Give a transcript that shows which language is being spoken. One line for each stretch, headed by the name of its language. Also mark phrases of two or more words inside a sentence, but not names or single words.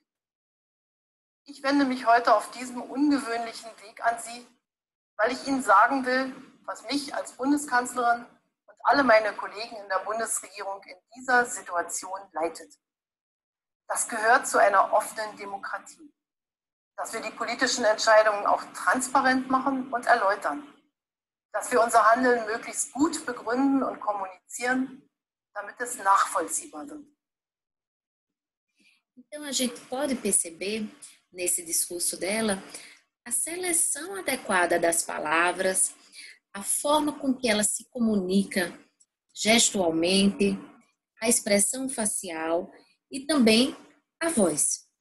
German: Ich wende mich heute auf diesem ungewöhnlichen Weg an Sie, weil ich Ihnen sagen will, was mich als Bundeskanzlerin und alle meine Kollegen in der Bundesregierung in dieser Situation leitet. Das gehört zu einer offenen Demokratie, dass wir die politischen Entscheidungen auch transparent machen und erläutern, dass wir unser Handeln möglichst gut begründen und kommunizieren, damit es nachvollziehbar wird.
Portuguese: Então, a gente pode perceber, nesse discurso dela, a seleção adequada das palavras, a forma com que ela se comunica gestualmente, a expressão facial e também a voz, né?